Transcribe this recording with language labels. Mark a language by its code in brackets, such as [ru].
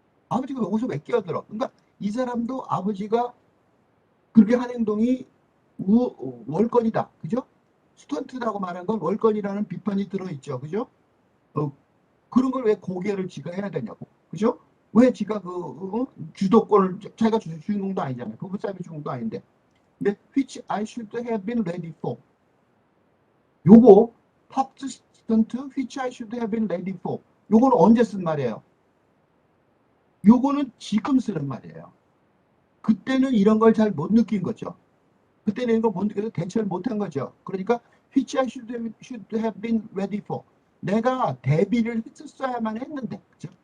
[ko] 아버지가 여기서 왜 끼어들어? 그러니까 이 사람도 아버지가 그렇게 한 행동이 월권이다. 그죠? 스턴트라고 말한 건 월권이라는 비판이 들어있죠. 그죠? 어, 그런 걸 왜 고개를 지가 해야 되냐고. 그죠? 왜 지가 주도권을, 자기가 주인공도 아니잖아요. 부부 싸움의 주인공도 아닌데. 근데 [en] which I should have been ready for. [ko] 요거, 팝스 스턴트 [en] which I should have been ready for. [ko] 요거는 언제 쓴 말이에요? 요거는 지금 쓰는 말이에요. 그때는 이런 걸 잘 못 느낀 거죠. 그때는 이런 걸 못 느껴서 대처를 못한 거죠. 그러니까 [en] which I should have been ready for. [ko] 내가 대비를 했었어야만 했는데, 그죠?